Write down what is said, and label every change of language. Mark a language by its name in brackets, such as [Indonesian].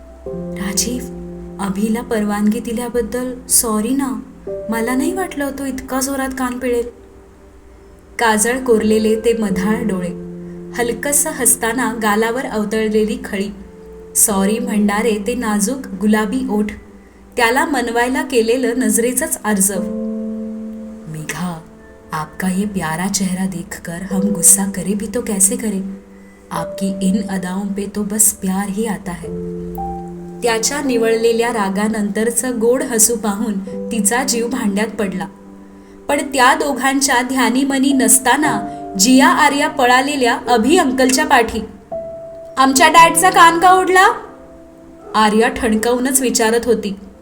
[Marathi] राजीव, अभिला परवानगी दिल्याबद्दल सॉरी ना, मला नाही वाटलं होतं इतका जोरात कान पिळेल. काजळ कोरलेले ते मधाळ डोळे, हलकसं हसताना गालावर अवतळलेली खळी, सॉरी म्हणणारे ते नाजूक गुलाबी ओठ, त्याला मनवायला केलेलं नजरेचंच आर्जव. [Hindi] मेघा, आपका ये प्यारा चेहरा देखकर हम गुस्सा करे भी तो कैसे करे, आपकी इन अदाओं पे तो बस प्यार ही आता है. [Marathi] त्याच्या निवळलेल्या रागानंतरचं गोड हसू पाहून तिचा जीव भांड्यात पडला. पण त्या दोघांच्या ध्यानीमनी नसताना जिया आर्या पळालेल्या अभि अंकलच्या पाठी. आमच्या डॅडचा कान का ओढला? आर्या ठणकावूनच विचारत होती.